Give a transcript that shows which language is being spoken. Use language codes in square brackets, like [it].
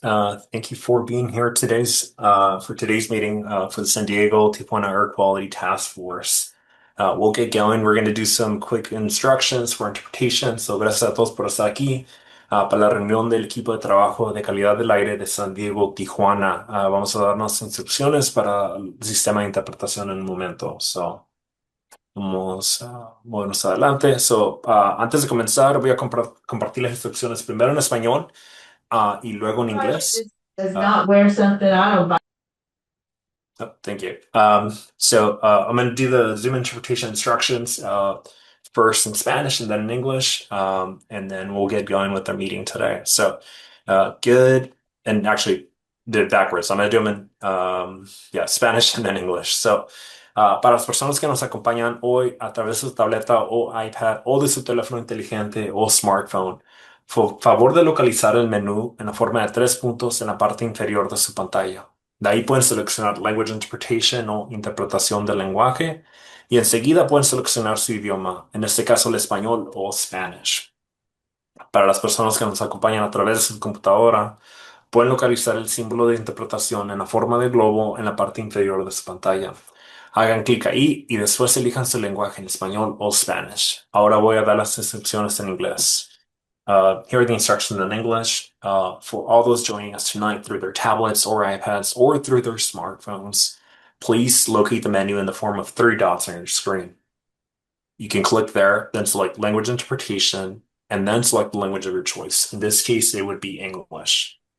[en] Thank you for being here for today's meeting for the San Diego-Tijuana Air Quality Task Force. We'll get going. We're going to do some quick instructions for interpretation. [es] So, gracias a todos por estar aquí para la reunión del equipo de trabajo de calidad del aire de San Diego-Tijuana. Vamos a darnos instrucciones para el sistema de interpretación en un momento. So, vamos a movernos adelante. Antes de comenzar, voy a compartir las instrucciones primero en español y luego en inglés. [en] Does Uh, not wear something I don't buy. oh, thank you. I'm going to do the Zoom interpretation instructions first in Spanish and then in English, and then we'll get going with our meeting today. Good. And actually, did it backwards. I'm going to do them in Spanish and then English. [es] Para las personas que nos acompañan hoy a través de su tableta o iPad o de su teléfono inteligente o smartphone, favor de localizar el menú en la forma de tres puntos en la parte inferior de su pantalla. De ahí pueden seleccionar Language Interpretation o interpretación del lenguaje y enseguida pueden seleccionar su idioma, en este caso el español o Spanish. Para las personas que nos acompañan a través de su computadora, pueden localizar el símbolo de interpretación en la forma de globo en la parte inferior de su pantalla. Hagan clic ahí y después elijan su lenguaje en español o Spanish. Ahora voy a dar las instrucciones en inglés. [en] Here are the instructions in English for all those joining us tonight through their tablets or iPads or through their smartphones. Please locate the menu in the form of three dots on your screen. You can click there, then select language interpretation, and then select the language of your choice. In this case, it would be English.